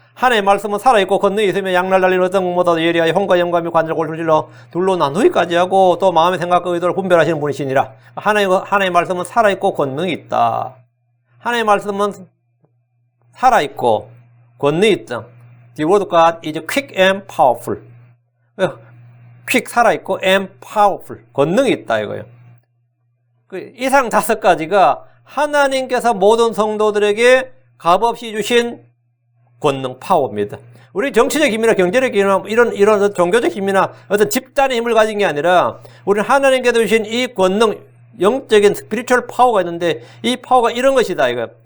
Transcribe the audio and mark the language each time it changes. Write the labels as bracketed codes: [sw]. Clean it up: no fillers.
[ko] 하나님의 말씀은 살아있고 권능이 있으며 양날 달리는 어떤 것보다도 예리하여 혼과 영감이 관절 골수를 찔러 둘로 나누기까지 하고 또 마음의 생각과 의도를 분별하시는 분이시니라. 하나님의 말씀은 살아있고 권능이 있다. 하나님의 말씀은 살아있고 권능이 있다. [en] The word of God is quick and powerful. [ko] quick 살아있고 [en] and powerful [ko] 권능이 있다 이거예요. 이상 5가지가 하나님께서 모든 성도들에게 값없이 주신 권능 파워입니다. 우리 정치적 힘이나 경제적 힘이나 이런 종교적 힘이나 어떤 집단의 힘을 가진 게 아니라 우리는 하나님께서 주신 이 권능, 영적인 스피리추얼 파워가 있는데 이 파워가 이런 것이다 이거.